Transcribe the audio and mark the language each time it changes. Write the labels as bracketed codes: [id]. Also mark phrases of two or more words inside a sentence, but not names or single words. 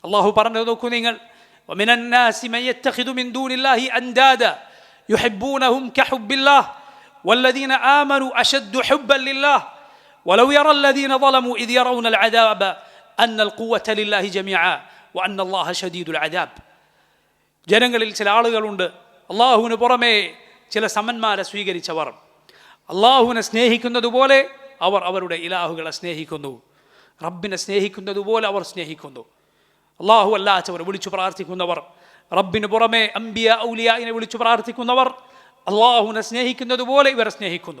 [ml] അള്ളാഹു പറഞ്ഞത് നോക്കൂ നിങ്ങൾ, [ar] ومن الناس من يتخذ من دون الله أندادا يحبونهم كحب الله والذين آمنوا أشد حبا لله ولو يرى الذين ظلموا إذ يرون العذاب أن القوة لله جميعا وأن الله شديد العذاب. [ml] ജനങ്ങളിൽ ചില ആളുകളുണ്ട് അള്ളാഹുവിന് പുറമെ ചില സമന്മാരെ സ്വീകരിച്ചവർ. അള്ളാഹുവിനെ സ്നേഹിക്കുന്നത് പോലെ അവർ അവരുടെ ഇലാഹുകളെ സ്നേഹിക്കുന്നു. റബ്ബിനെ സ്നേഹിക്കുന്നത് പോലെ അവർ സ്നേഹിക്കുന്നു. അള്ളാഹു അല്ലാത്തവരെ വിളിച്ചു പ്രാർത്ഥിക്കുന്നവർ, റബ്ബിന് പുറമെ അംബിയ ഔലിയായിനെ വിളിച്ചു പ്രാർത്ഥിക്കുന്നവർ അള്ളാഹുവിനെ സ്നേഹിക്കുന്നത് പോലെ ഇവരെ സ്നേഹിക്കുന്നു.